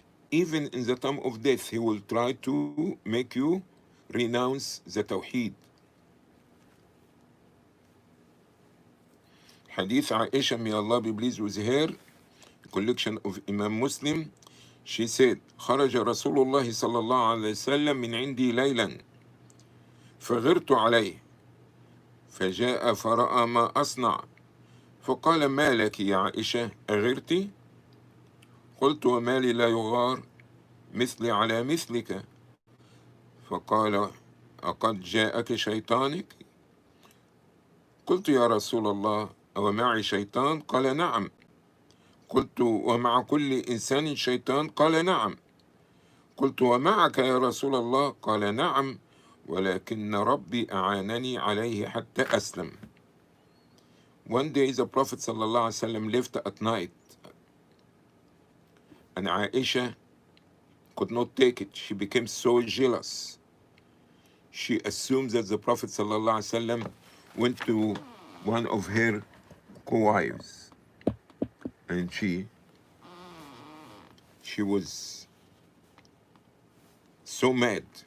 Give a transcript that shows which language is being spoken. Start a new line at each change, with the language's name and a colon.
English: Even in the time of death, he will try to make you renounce the Tawheed. Hadith Aisha, may Allah be pleased with her, collection of Imam Muslim. She said,
Arabic: خرج رسول الله صلى الله عليه وسلم من عندي ليلا فغرت عليه فجاء فرأى ما أصنع فقال ما لك يا عائشة أغرتي؟ قلت وما لي لا يغار مثلي على مثلك فقال أقد جاءك شيطانك؟ قلت يا رسول الله أو معي شيطان؟ قال نعم. قلت ومع كل إنسان شيطان؟ قال نعم. قلت ومعك يا رسول الله؟ قال نعم ولكن ربي أعانني عليه حتى أسلم.
English: One day the Prophet ﷺ left at night and Aisha could not take it. She became so jealous. She assumed that the Prophet ﷺ went to one of her co-wives and she was so mad.